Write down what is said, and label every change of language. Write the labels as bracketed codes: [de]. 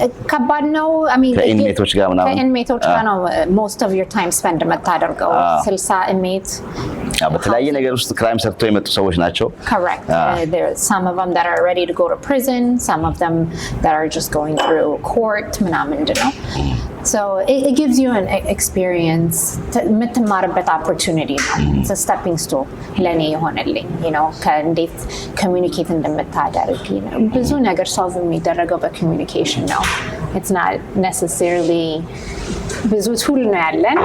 [am] ከባድ ነው [en] I mean [am] ከኢንሜቶች ጋር ምናምን ከኢንሜቶች ጋር ነው [en] most of your time spend [am] የምታደርገው 60 ኢንሜት በተለያየ ነገር ውስጥ ክራይም ሰርቶ የመጡ ሰዎች ናቸው [en] correct there are some of them that are ready to go to prison some of them that are just going through court [am] ምናምን ነው [en] so it gives you an experience የምትማርበት opportunity it's a stepping stone [am] ለኔ የሆነልኝ [en] you know ከእንዴት communicate [am] እንደምታደርግ ብዙ ነገር [en] solve የሚደረገው በcommunication ነው it's not necessarily [am] ብዙ ቱል ነው ያለን